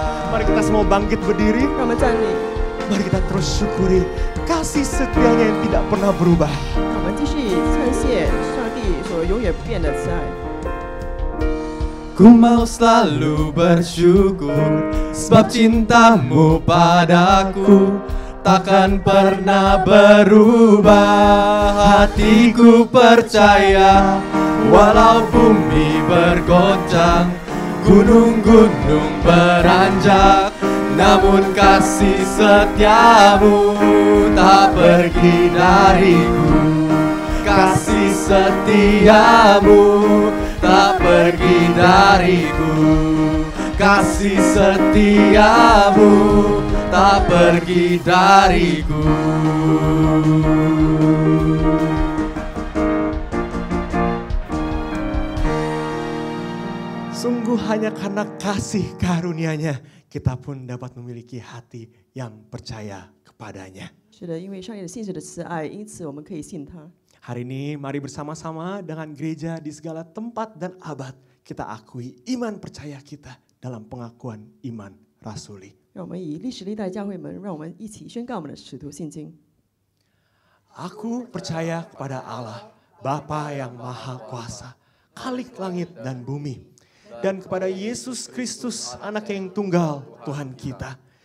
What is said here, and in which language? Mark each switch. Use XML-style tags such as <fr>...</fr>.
<id>Mari kita semua bangkit berdiri.</id> <zh>让我们站立，</zh> <id>Mari kita terus syukuri kasih setianya yang tidak pernah berubah.</id> <zh>让我们继续称谢上帝所永远不变的慈爱。</zh> <id>Ku mau selalu bersyukur, sebab cintamu padaku takkan pernah berubah. Hatiku percaya, walau bumi bergoncang, gunung-gunung beranjak, namun kasih setiamu tak pergi dariku. Kasih setiamu tak pergi dariku. Kasih setiamu tak pergi dariku. Sungguh hanya karena kasih karunia-Nya kita pun dapat memiliki hati yang percaya kepadanya.</id> <zh>是的，因为上帝的信实的慈爱，因此我们可以信他。</zh> <id>Hari ini mari bersama-sama dengan gereja di segala tempat dan abad kita akui iman percaya kita dalam pengakuan iman rasuli.</id> <zh>让我们以历史历代教会们，让我们一起宣告我们的使徒信经。</zh> <id>Aku percaya kepada Allah, Bapa yang Maha Kuasa, Khalik langit dan bumi, dan kepada Yesus Kristus, Anak yang tunggal, Tuhan kita,</id>